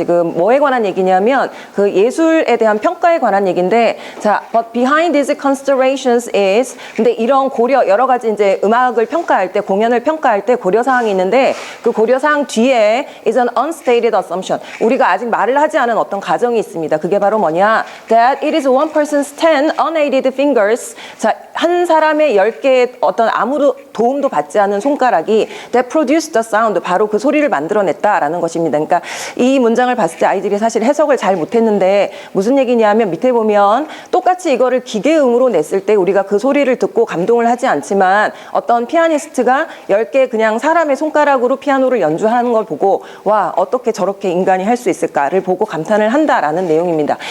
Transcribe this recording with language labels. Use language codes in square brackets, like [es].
[ko] 지금 뭐에 관한 얘기냐면 그 예술에 대한 평가에 관한 얘기인데, 자, [en] but behind these considerations is, [ko] 근데 이런 고려, 여러 가지 이제 음악을 평가할 때, 공연을 평가할 때 고려사항이 있는데 그 고려사항 뒤에 [en] is an unstated assumption. [ko] 우리가 아직 말을 하지 않은 어떤 가정이 있습니다. 그게 바로 뭐냐? [en] That it is one person's 10 unaided fingers. [ko] 자, 한 사람의 10개의 어떤 아무도 도움도 받지 않은 손가락이 [en] that produced the sound, [ko] 바로 그 소리를 만들어냈다라는 것입니다. 그러니까 이 문장을 봤을 때 아이들이 사실 해석을 잘 못했는데 무슨 얘기냐면, 밑에 보면 똑같이 이거를 기계음으로 냈을 때 우리가 그 소리를 듣고 감동을 하지 않지만 어떤 피아니스트가 10개 그냥 사람의 손가락으로 피아노를 연주하는 걸 보고 와, 어떻게 저렇게 인간이 할 수 있을까를 보고 감탄을 한다라는 내용입니다.